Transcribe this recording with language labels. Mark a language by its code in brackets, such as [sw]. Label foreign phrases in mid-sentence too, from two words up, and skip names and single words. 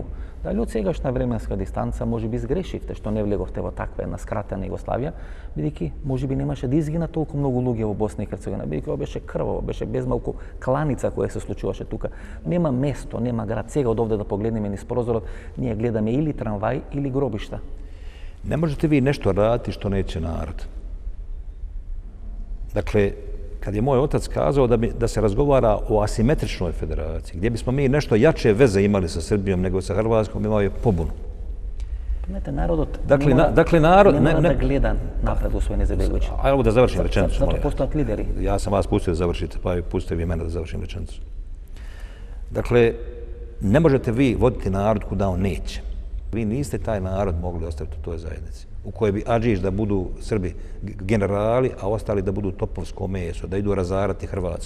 [mk] Дали од сегашна временска дистанца можеби сгрешивте што не влеговте во таква една скратена Југославија, бидејќи можеби немаше да изгина толку многу луѓе во Босна и Херцеговина, бидејќи ова беше крваво, беше безмалку кланица која се случуваше тука. Нема место, нема град. Сега од овде да погледнеме низ прозорот, ние гледаме или трамвај или гробишта. [bs] Ne možete vi nešto raditi što neće narod. Dakle, kad je moj otac kazao da se razgovara o asimetričnoj federaciji, gdje bismo mi nešto jače veze imali sa Srbijom nego sa Hrvatskom, imao je pobunu. [mk] Помнете, народот народ не мора да гледа напред, господин Изетбеговиќ. [bs] Ajmo da završim rečenicu. [mk] Zato postoјат лидери. [bs] Ja sam vas pustio da završite, pa pustite vi mene da završim rečenicu. Dakle, ne možete vi voditi narod kuda on neće. Vi niste taj narod mogli ostaviti u toj zajednici, u kojoj bi Adžić da budu Srbi generali, a ostali da budu topovsko meso, da idu razarati Hrvatsku.